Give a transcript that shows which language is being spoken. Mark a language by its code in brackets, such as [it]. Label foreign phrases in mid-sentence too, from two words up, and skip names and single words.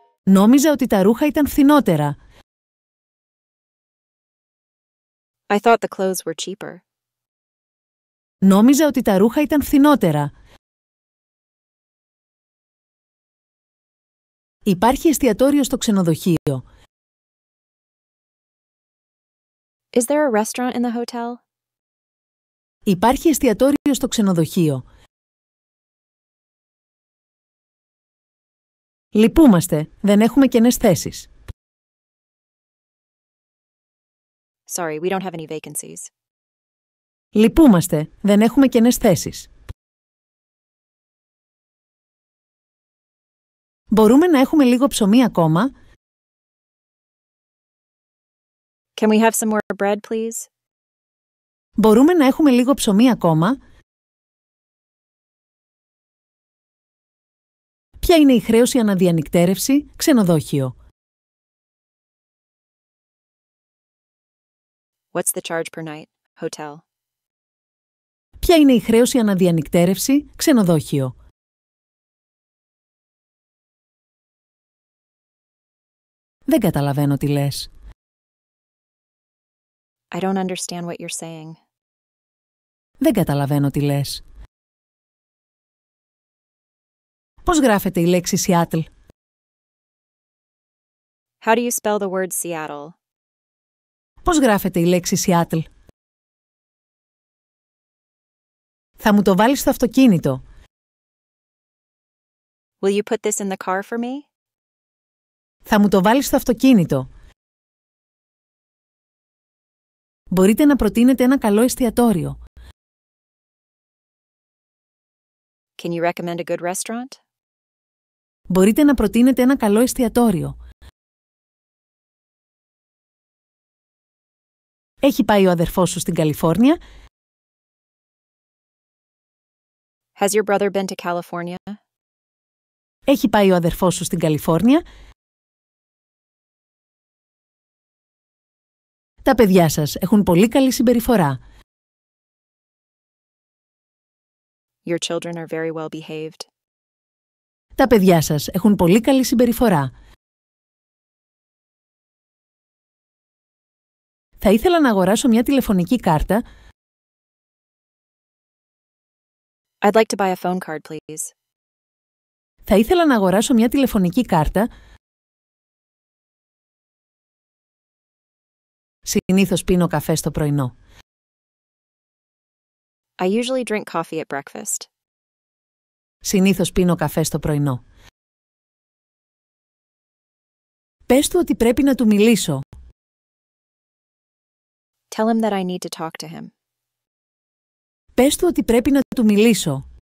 [el] Νόμιζα ότι τα ρούχα ήταν φθηνότερα. [en] I thought the clothes were cheaper. [el] Νόμιζα ότι τα ρούχα ήταν φθηνότερα. Υπάρχει εστιατόριο στο ξενοδοχείο. [en] Is there a restaurant in the hotel? [el] Υπάρχει εστιατόριο στο ξενοδοχείο. Λυπούμαστε, δεν έχουμε κενές θέσεις. [en] Sorry, we don't have any vacancies. [el] Λυπούμαστε, δεν έχουμε κενές θέσεις. Μπορούμε να έχουμε λίγο ψωμί ακόμα? [en] Can we have some more bread, please? [el] Μπορούμε να έχουμε λίγο ψωμί ακόμα? Ποια είναι η χρέωση αναδιανυκτέρευση, ξενοδόχειο? [en] What's the charge per night? Hotel. [el] Ποια είναι η χρέωση αναδιανυκτέρευση, ξενοδόχειο? Δεν καταλαβαίνω τι λες. [en] I don't understand what you're saying. [el] Δεν καταλαβαίνω τι λες. Πώς γράφεται η λέξη Seattle? [en] How do you spell the word Seattle? [el] Πώς γράφεται η λέξη Seattle? Θα μου το βάλεις στο αυτοκίνητο. [en] Will you put this in the car for me? [el] Θα μου το βάλεις στο αυτοκίνητο. Μπορείτε να προτείνετε ένα καλό εστιατόριο. [en] Can you recommend a good restaurant? [el] Μπορείτε να προτείνετε ένα καλό εστιατόριο. Έχει πάει ο αδερφός σου στην Καλιφόρνια? [en] Has your brother been to California? [el] Έχει πάει ο αδερφός σου στην Καλιφόρνια? Τα παιδιά σας έχουν πολύ καλή συμπεριφορά. [en] Your children are very well behaved. [el] Τα παιδιά σας έχουν πολύ καλή συμπεριφορά. Θα ήθελα να αγοράσω μια τηλεφωνική κάρτα. [en] I'd like to buy a phone card, please. [el] Θα ήθελα να αγοράσω μια τηλεφωνική κάρτα. Συνήθως πίνω καφέ στο πρωινό. [en] I usually drink coffee at breakfast. [el] Συνήθως πίνω καφέ στο πρωινό. Πες του ότι πρέπει να του μιλήσω. [en] Tell him that I need to talk to him. [el] Πες του ότι πρέπει να του μιλήσω.